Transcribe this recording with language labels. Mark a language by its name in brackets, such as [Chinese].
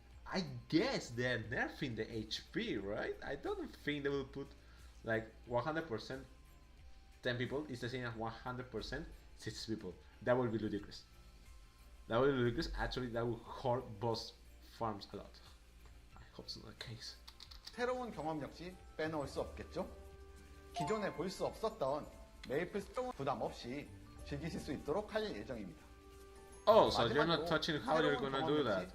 [English] I guess they're nerfing the HP, right? I don't think they will put like 100% 10 people is the same as 100% 6 people. That would be ludicrous. Actually, that would hurt boss farms a lot. I hope it's not the case. [Korean] 새로운 경험 역시 빼놓을 수 없겠죠? 기존에 볼 수 없었던 메이플 스토어 부담 없이 즐기실 수 있도록 할 예정입니다. [English] Oh, so you're not touching how you're gonna do that?